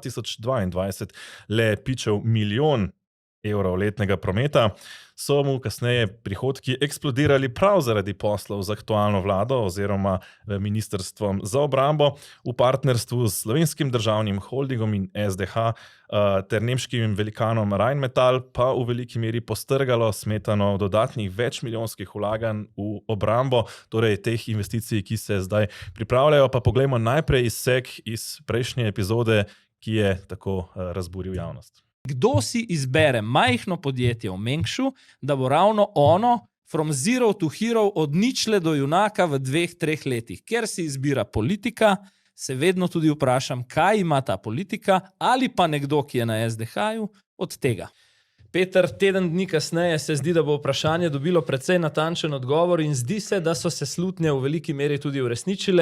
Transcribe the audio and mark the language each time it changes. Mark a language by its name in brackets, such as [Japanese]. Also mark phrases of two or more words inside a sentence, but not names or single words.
[Slovenian] 2022 le pičev 1 milijon evrov letnega prometa, so mu kasneje prihodki eksplodirali prav zaradi poslov z aktualno vlado oziroma ministrstvom za obrambo v partnerstvu s Slovenskim državnim holdingom in SDH ter nemškim velikanom Rheinmetall pa v veliki meri postrgalo smetano dodatnih večmilijonskih vlaganj v obrambo, torej teh investicij, ki se zdaj pripravljajo. Pa poglejmo najprej izsek iz prejšnje epizode, ki je tako razburil javnost. Kdo si izbere majhno podjetje v Mengšu, da bo ravno ono [English] from zero to hero [Slovenian] od ničle do junaka v 2-3 letih? Ker si izbira politika, se vedno tudi vprašam, kaj ima ta politika ali pa nekdo, ki je na SDH-ju, od tega. Peter, teden dni kasneje se zdi, da bo vprašanje dobilo precej natančen odgovor in zdi se, da so se slutnje v veliki meri tudi uresničile.